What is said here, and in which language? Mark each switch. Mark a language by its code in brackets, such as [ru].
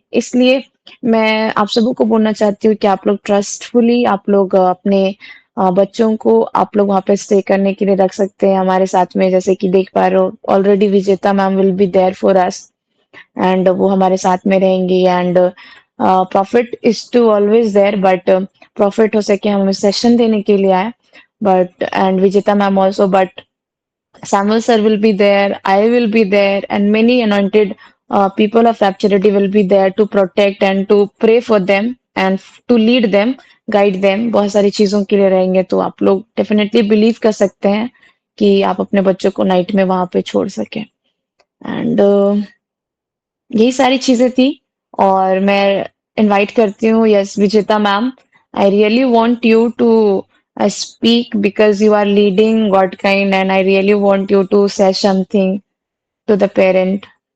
[hi] इसलिए मैं आप सबों को बोलना चाहती हूँ कि आप लोग ट्रस्टफुली आप लोग अपने बच्चों को आप लोग वहाँ पे स्टे करने के लिए रख सकते हैं हमारे साथ में। जैसे कि देख पा रहे हो ऑलरेडी विजेता ma'am [en] will be there for us, [hi] and वो हमारे साथ में रहेंगी। [en] and profit is to always there, but profit [hi] हो सके हमें सेशन देने के लिए आए, [en] But and Vijeta ma'am also, but Samuel sir will be there, I will be there, and many anointed people of Rapturity will be there to protect and to pray for them and to lead them, guide them. [hi] बहुत सारी चीजों के लिए रहेंगे, तो आप लोग definitely believe कर सकते हैं कि आप अपने बच्चों को नाइट में वहां पे छोड़ सकें। एंड यही सारी चीजें थी। और मैं इनवाइट करती हूँ [en] Yes Vijeta ma'am, I really want you to speak because you are leading God kind, and I really want you to say something to the parent.